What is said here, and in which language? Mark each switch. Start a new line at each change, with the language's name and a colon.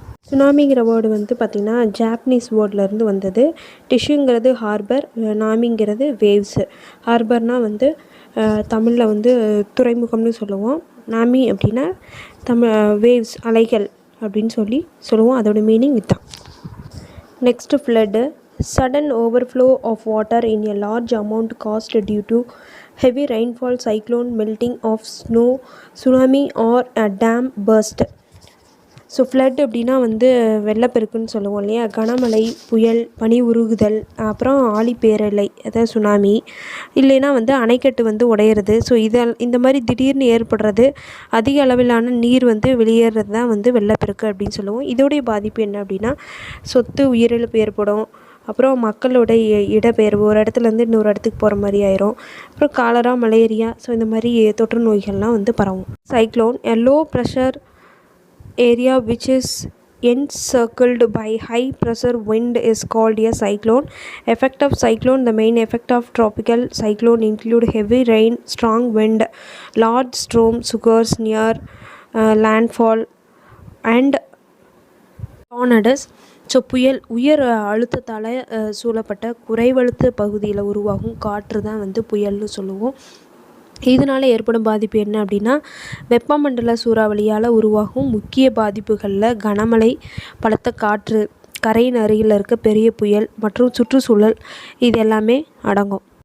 Tamil: சுனாமிங்கிற word வந்து பார்த்திங்கன்னா Japanese வேர்ட்லேருந்து வந்தது. டிஷ்யூங்கிறது ஹார்பர், நாமிங்கிறது வேவ்ஸு. ஹார்பர்னால் வந்து தமிழில் வந்து துறைமுகம்னு சொல்லுவோம். நாமி அப்படின்னா வேவ்ஸ், அலைகள் அப்படின்னு சொல்லுவோம். அதோட மீனிங் இதுதான். Next flood.
English: Sudden overflow of water in a large amount caused due to heavy rainfall, cyclone, melting of snow, tsunami or a dam burst.
Tamil: So flood அப்படின்னா வந்து வெள்ளப்பெருக்குன்னு சொல்லுவோம் இல்லையா. கனமழை, புயல், பனி உருகுதல், அப்புறம் ஆழிப்பேரலை, அதாவது சுனாமி, இல்லைன்னா வந்து அணைக்கட்டு வந்து உடையிறது. ஸோ இந்த மாதிரி திடீர்னு ஏற்படுறது, அதிக அளவிலான நீர் வந்து வெளியேறது தான் வந்து வெள்ளப்பெருக்கு அப்படின்னு சொல்லுவோம். இதோடைய பாதிப்பு என்ன அப்படின்னா சொத்து உயிரிழப்பு ஏற்படும். அப்புறம் மக்களோட இடப்பெயர்வு, ஒரு இடத்துலேருந்து இன்னொரு இடத்துக்கு போகிற மாதிரி ஆயிரும். அப்புறம் காலரா, மலேரியா, ஸோ இந்த மாதிரி தொற்று நோய்கள்லாம் வந்து பரவும்.
English: Cyclone, a low pressure area which is encircled by high pressure wind is called a cyclone. Effect of cyclone. The main effect of tropical cyclone include heavy rain, strong wind, large storm surges near landfall and tornadoes.
Tamil: So புயல், உயர் அழுத்தத்தால் சூழப்பட்ட குறைவழுத்த பகுதியில் உருவாகும் காற்று தான் வந்து புயல்னு சொல்லுவோம். இதனால் ஏற்படும் பாதிப்பு என்ன அப்படின்னா வெப்பமண்டல சூறாவளியால் உருவாகும் முக்கிய பாதிப்புகளில் கனமழை, பலத்த காற்று, கரையின் அருகில் இருக்க பெரிய புயல் மற்றும் சுற்றுச்சூழல் இது எல்லாமே அடங்கும்.